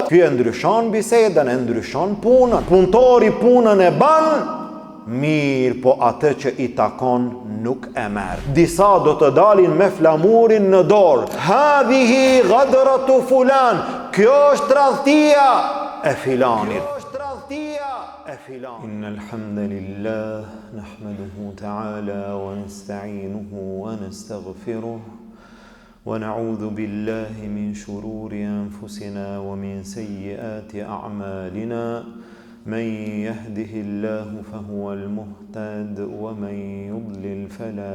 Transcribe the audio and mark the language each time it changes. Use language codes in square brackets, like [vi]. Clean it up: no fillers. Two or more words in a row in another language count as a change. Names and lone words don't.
[sq] Ky e ndryshon bisedën, e ndryshon punën. Punëtori punën e ban, mirë, po atë që i takon nuk e merr. Disa do të dalin me flamurin në dorë. [ar] هذه غدرة فلان. [sq] Kjo është tradhtia e filanit. [ar] إن الحمد لله نحمده تعالى ونستعينه ونستغفره ونعوذ بالله من شرور أنفسنا ومن سيئات أعمالنا من يهده الله فهو المهتد ومن يضلل فلا